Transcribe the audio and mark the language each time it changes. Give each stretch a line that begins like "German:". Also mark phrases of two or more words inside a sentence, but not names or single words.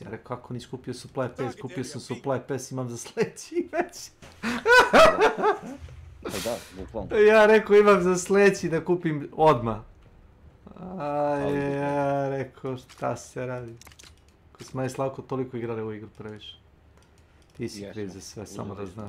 Bosnian: Ja rekao, kako nisi kupio
English: supply pass?
Bosnian: Kupio sam
English: supply pass,
Bosnian: imam za sljedeći već. Ja rekao, imam za sljedeći da kupim odmah. Ja rekao, šta se radi? Ko smo i Slavko toliko igrali u igru previše. Ti si kriv za sve, samo da znaš.